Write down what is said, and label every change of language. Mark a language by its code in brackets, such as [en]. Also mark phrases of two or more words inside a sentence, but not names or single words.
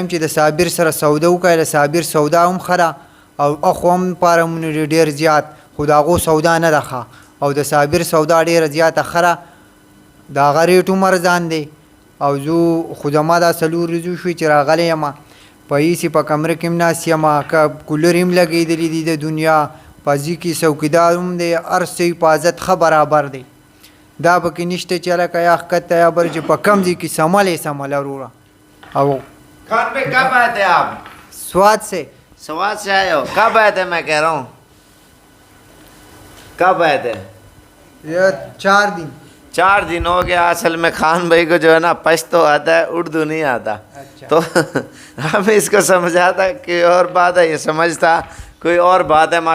[ps] یم چې د صابر سره سوده وکړئ د صابر سودا هم ښه ده او اخو هم فارمونه ډېر زیات خو د هغو سودا نه ده ښه او د صابر سودا ډېره زیاته ښه ده د هغه ریټ هم ارزان دی او زه خو زما دا څلور ورځې وشوې چې راغلی یم په هېڅې په کمره کې هم ناست یم که کولر هم لګېدلي دي د دنیا په ځي کې څوکیدار هم دی هر څه حفاظت ښه برابر دی دا پکې نشته چې هلکه یا ښکته یا بل چې په کم ځای کې سمل یې سمل وروره او [ur] خان بھائی کب آئے تھے آپ؟ سواد سے سواد سے آئے ہو؟ کب آئے تھے میں کہہ رہا ہوں؟ کب آئے تھے؟ یہ 4 دن 4 دن ہو گیا. اصل میں خان بھائی کو جو ہے نا پشتو آتا ہے اردو نہیں آتا تو ہم اس کو سمجھا تھا کہ اور بات ہے یہ سمجھتا کوئی اور بات ہے.